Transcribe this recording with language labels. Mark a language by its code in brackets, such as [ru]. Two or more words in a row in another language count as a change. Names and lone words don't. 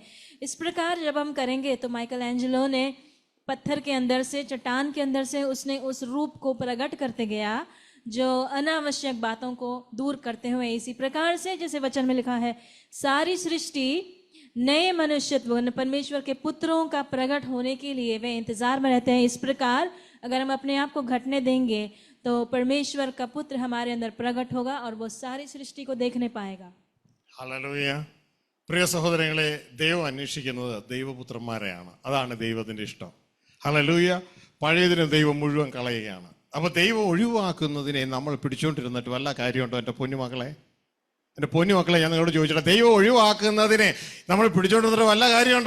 [hi] इस प्रकार जब हम करेंगे तो माइकल एंजेलो ने पत्थर के अंदर से, चट्टान के अंदर से उसने उस रूप को प्रकट करते गया जो अनावश्यक बातों को दूर करते हुए, इसी प्रकार से जैसे वचन में लिखा है, सारी सृष्टि नए मनुष्यत्व, परमेश्वर के पुत्रों का प्रकट होने के लिए वे इंतजार में रहते हैं। इस प्रकार अगर हम अपने आप को घटने देंगे तो परमेश्वर का पुत्र हमारे अंदर प्रकट होगा और वो सारी सृष्टि को देखने पाएगा। [ml] ഹല്ലേലൂയ. പ്രിയ സഹോദരങ്ങളെ, ദൈവം അന്വേഷിക്കുന്നത് ദൈവപുത്രന്മാരെയാണ്. അതാണ് ദൈവത്തിന്റെ ഇഷ്ടം. ഹല്ലേലൂയ. പഴയതിനെ ദൈവം മുഴുവൻ കളയുകയാണ്. അപ്പൊ ദൈവം ഒഴിവാക്കുന്നതിനെ നമ്മൾ പിടിച്ചുകൊണ്ടിരുന്നിട്ട് വല്ല കാര്യമുണ്ടോ? എൻ്റെ പൊന്നുമക്കളെ, ഞാൻ നിങ്ങളോട് ചോദിച്ചിട്ട്, ദൈവം ഒഴിവാക്കുന്നതിനെ നമ്മൾ പിടിച്ചോണ്ടിരുന്നിട്ട് വല്ല കാര്യമുണ്ടോ?